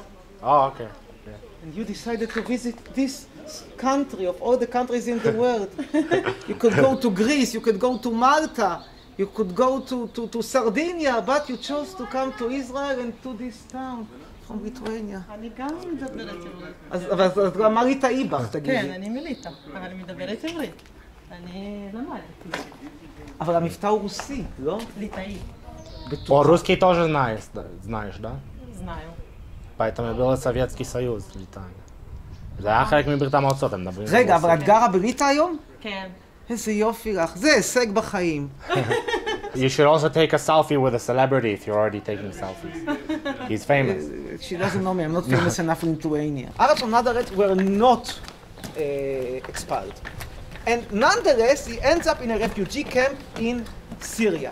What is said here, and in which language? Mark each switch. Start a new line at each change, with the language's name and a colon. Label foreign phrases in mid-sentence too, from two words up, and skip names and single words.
English: Oh, okay. Yeah. And you decided to visit this country of all the countries in the world. You could go to Greece, you could go to Malta, you could go to Sardinia, but you chose to come to Israel and to this town from Lithuania.
Hebrew: אני גם מדברת עברית. אז מה ליטאי בך, תגידי? כן, אני מליטא, אבל אני מדברת עברית. אני למדתי. אבל המבטא הוא רוסי, לא? ליטאי.
Russian: По-русски тоже знаешь, да? знаю. поэтому был Советский Союз, Литания.
Hebrew: זה היה חלק מברית המועצות, הם מדברים. רגע, אבל את גרה בליטא היום? כן. איזה יופי לך, זה הישג בחיים.
English: You should also take a selfie with a celebrity if you're already taking selfies. He's famous. She doesn't know me, I'm not famous enough in Lithuania. Arabs on Nazareth were not expelled. And nonetheless, he ends up in a refugee camp in Syria.